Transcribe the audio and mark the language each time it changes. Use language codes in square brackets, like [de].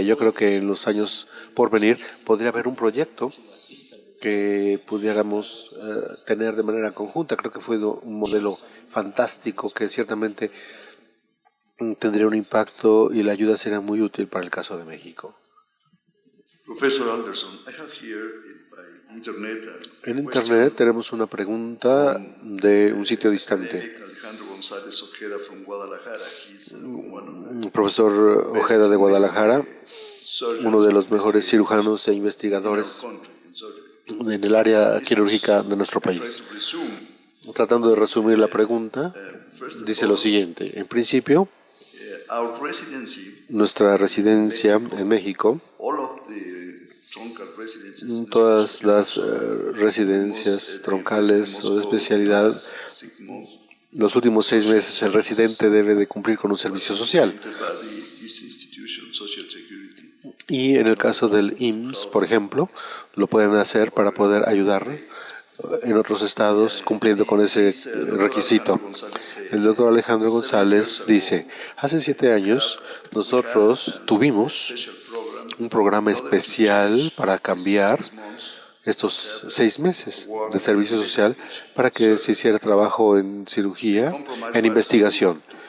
[es] Yo creo que en los años por venir podría haber un proyecto que pudiéramos tener de manera conjunta. Creo que fue un modelo fantástico que ciertamente tendría un impacto y la ayuda sería muy útil para el caso de México. [en] Profesor Alderson, I have here by internet [es] en Internet tenemos una pregunta de un sitio distante. [en] Alejandro González Ojeda from Guadalajara. [es] Profesor Ojeda de Guadalajara, uno de los mejores cirujanos e investigadores en el área quirúrgica de nuestro país. Tratando de resumir la pregunta, dice lo siguiente. En principio, [en] Our residency, [es] Nuestra residencia en México, [en] all of the truncal residencies, [es] todas las residencias troncales o de especialidad, [en] 6 months, [es] los últimos 6 meses el residente debe de cumplir con un servicio social. [en] this institution, Social Security. [es] Y en el caso del IMSS, por ejemplo, lo pueden hacer para poder ayudar en otros estados cumpliendo con ese requisito. El doctor Alejandro González dice, hace 7 años nosotros tuvimos un programa especial para cambiar estos 6 meses de servicio social para que se hiciera trabajo en cirugía, en investigación.